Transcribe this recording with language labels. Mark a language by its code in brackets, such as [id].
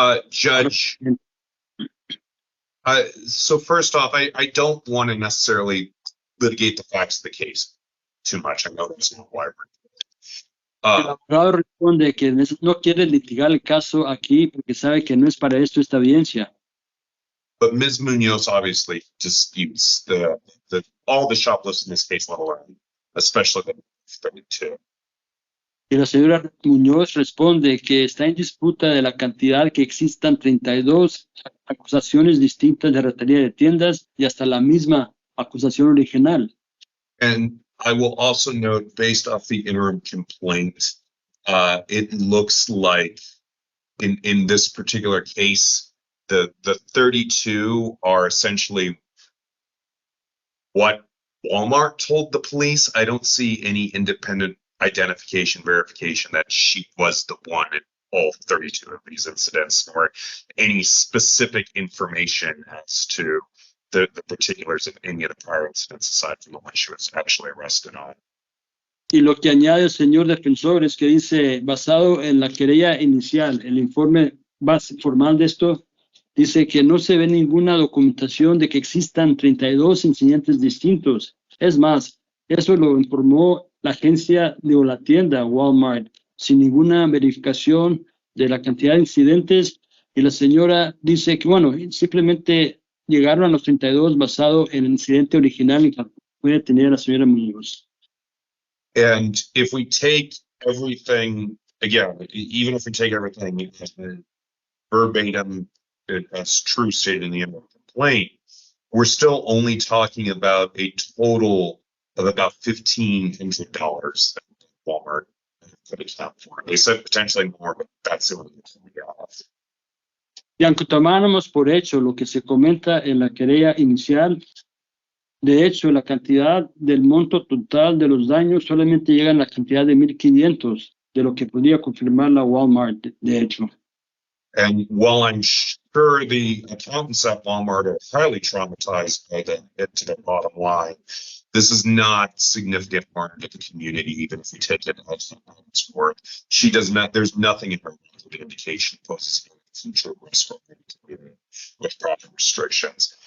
[en] Judge, so first off, I don't want to necessarily litigate the facts of the case too much. I know there's no wire. [es] El abogado responde que no quiere litigar el caso aquí porque sabe que no es para esto esta audiencia. [en] But Ms. Munoz obviously disputes all the shoplifts in this case, let alone, especially the 32. [es] Y la señora Muñoz responde que está en disputa de la cantidad que existan 32 acusaciones distintas de ratería de tiendas y hasta la misma acusación original. [en] And I will also note, based off the interim complaint, it looks like in this particular case, the 32 are essentially what Walmart told the police. I don't see any independent identification verification that she was the one in all 32 of these incidents, or any specific information as to the particulars of any of the prior incidents aside from the one she was actually arrested on. [es] Y lo que añade el señor defensor es que dice, basado en la querella inicial, el informe formal de esto, dice que no se ve ninguna documentación de que existan 32 incidentes distintos. Es más, eso lo informó la agencia o la tienda Walmart, sin ninguna verificación de la cantidad de incidentes. Y la señora dice que, bueno, simplemente llegaron a los 32 basado en el incidente original que puede tener la señora Muñoz. [en] And if we take everything, again, even if we take everything verbatim as true stated in the complaint, we're still only talking about a total of about $1,500 that Walmart could account for. They said potentially more, but that's the only thing we got. [es] Y aunque tomáramos por hecho lo que se comenta en la querella inicial, de hecho, la cantidad del monto total de los daños solamente llega a la cantidad de 1,500, de lo que podría confirmar la Walmart, de hecho. [en] And while I'm sure the accountants at Walmart are highly traumatized by the hit to the bottom line, this is not significant harm to the community, even if we take it as its worth. She does not, there's nothing in her medical indication poses future risk for the community with proper restrictions.